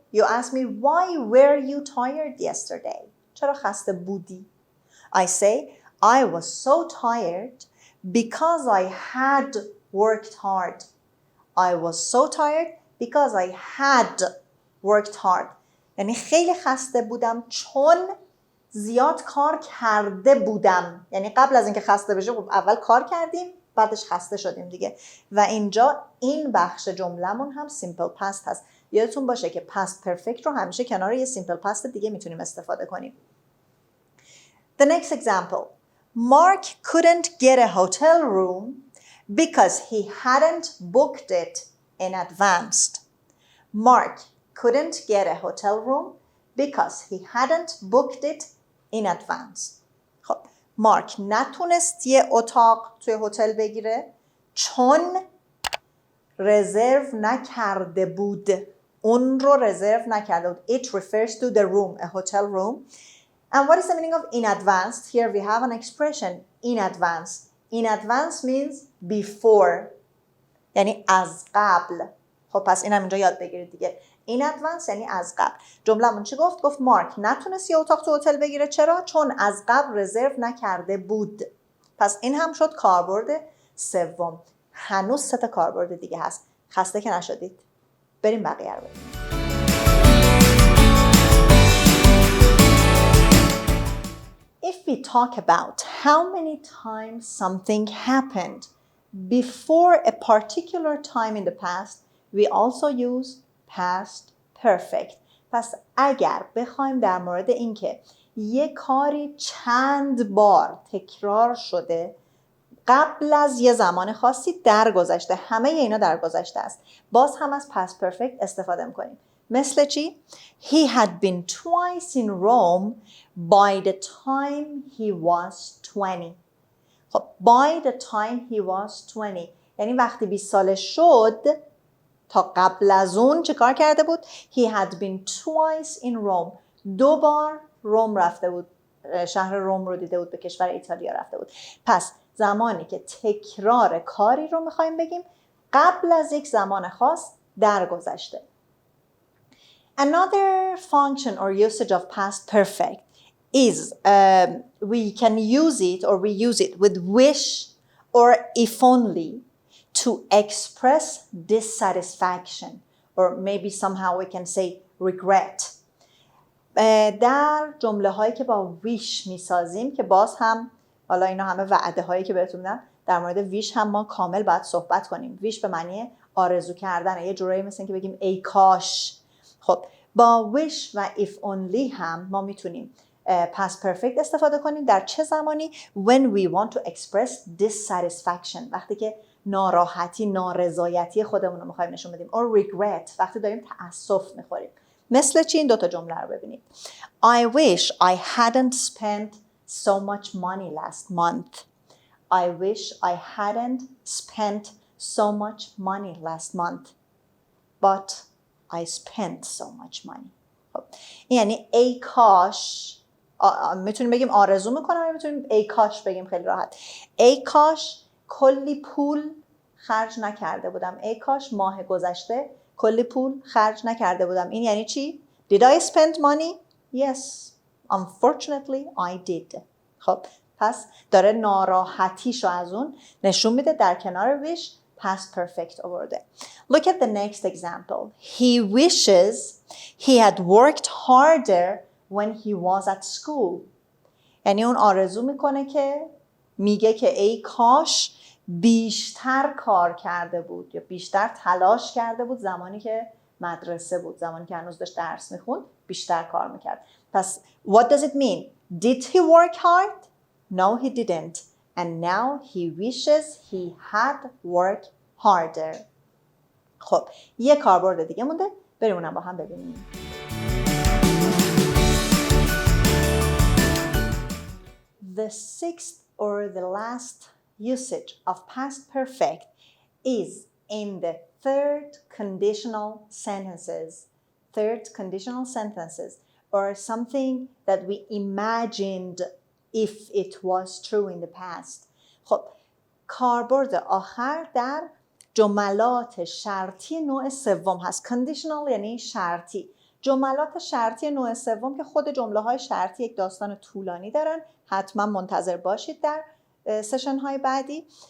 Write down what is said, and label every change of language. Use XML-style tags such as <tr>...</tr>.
<en>You ask me, why were you tired yesterday?</en> <fa>چرا خسته بودی؟</fa> <en>I say, I was so tired because I had worked hard. I was so tired because I had worked hard.</en> <fa>یعنی خیلی خسته بودم چون زیاد کار کرده بودم. یعنی قبل از اینکه خسته بشه اول کار کردیم بعدش خسته شدیم دیگه. و اینجا این بخش جمله‌مون هم سیمپل پست هست. یادتون باشه که پست پرفکت رو همیشه کنار یه سیمپل پست دیگه میتونیم استفاده کنیم.</fa> <en>The next example. Mark couldn't get a hotel room because he hadn't booked it in advance. Mark couldn't get a hotel room because he hadn't booked it in advance.</en> <fa>خب مارک نتونست یه اتاق توی هتل بگیره چون رزرو نکرده بود. اون رو رزرو نکرده بود.</fa> <en>It refers to the room, a hotel room. And what is the meaning of in advance? Here we have an expression, in advance. In advance means before.</en> <fa>یعنی از قبل. خب پس این هم اینجا یاد بگیرید دیگه. in advance یعنی از قبل. جمله‌مون چی گفت؟ گفت مارک نتونست یه اتاق تو هتل بگیره. چرا؟ چون از قبل رزرو نکرده بود. پس این هم شد کاربرد سوم. هنوز 3 تا کاربرد دیگه هست. خسته که نشدید. بریم بقیه رو ببینیم.</fa> <en>If we talk about how many times something happened before a particular time in the past, we also use past perfect.</en> <fa>پس اگر بخوایم در مورد اینکه یک کاری چند بار تکرار شده قبل از یه زمان خاصی در گذشته، همه اینا در گذشته است، باز هم از past perfect استفاده میکنیم. مثل چی؟</fa> <en>He had been twice in Rome by the time he was 20.</en> <fa>خب</fa> <en>by the time he was 20</en> <fa>یعنی وقتی 20 سالش شد تا قبل از اون چه کار کرده بود؟</fa> <en>He had been twice in Rome.</en> <fa>2 بار روم رفته بود. شهر روم رو دیده بود، به کشور ایتالیا رفته بود. پس زمانی که تکرار کاری رو میخوایم بگیم قبل از یک زمان خاص در گذشته.</fa> <en>Another function or usage of past perfect is we can use it or we use it with wish or if only to express dissatisfaction or maybe somehow we can say regret.</en> <fa>در جمله هایی که با wish میسازیم که باز هم حالا اینا همه وعده هایی که بهتون میدم، در مورد ویش هم ما کامل باید صحبت کنیم. ویش به معنی آرزو کردن، یه جورایی مثل این که بگیم ای کاش. خب با wish و if only هم ما میتونیم past perfect استفاده کنیم در چه زمانی؟</fa> <en>when we want to express dissatisfaction،</en> <fa>وقتی که ناراحتی، نارضایتی خودمون رو میخوایم نشون بدیم،</fa> <en>or regret،</en> <fa>وقتی داریم تأسف میخوریم. مثل چی؟ این دوتا جمله رو ببینید.</fa> <en>I wish I hadn't spent so much money last month. I wish I hadn't spent so much money last month. But I spent so much money.</en> <fa>خب. یعنی ای کاش، میتونیم بگیم آرزو میکنم، میتونیم ای کاش بگیم خیلی راحت. ای کاش کلی پول خرج نکرده بودم. ای کاش ماه گذشته کلی پول خرج نکرده بودم. این یعنی چی؟</fa> <en>Did I spend money? Yes. Unfortunately I did.</en> <fa>خب پس داره ناراحتیشو از اون نشون میده، در کنار wish past perfect آورده.</fa> <en>Look at the next example. He wishes he had worked harder when he was at school.</en> <fa>یعنی اون آرزو میکنه که میگه که ای کاش بیشتر کار کرده بود یا بیشتر تلاش کرده بود زمانی که مدرسه بود، زمانی که هنوز داشت درس میخوند بیشتر کار میکرد. پس</fa> <en>what does it mean? Did he work hard? No, he didn't. And now he wishes he had worked harder.</en> <fa>خب یه کاربرد دیگه مونده، بریم اونم با هم ببینیم.</fa> <en>The sixth or the last usage of past perfect is in the third conditional sentences. Third conditional sentences, or something that we imagined if it was true in the past.</en> <fa>خب کاربرد آخر در جملات شرطی نوع سوم هست. conditional یعنی شرطی. جملات شرطی نوع سوم که خود جمله های شرطی یک داستان طولانی دارن، حتما منتظر باشید در سشن های بعدی.</fa>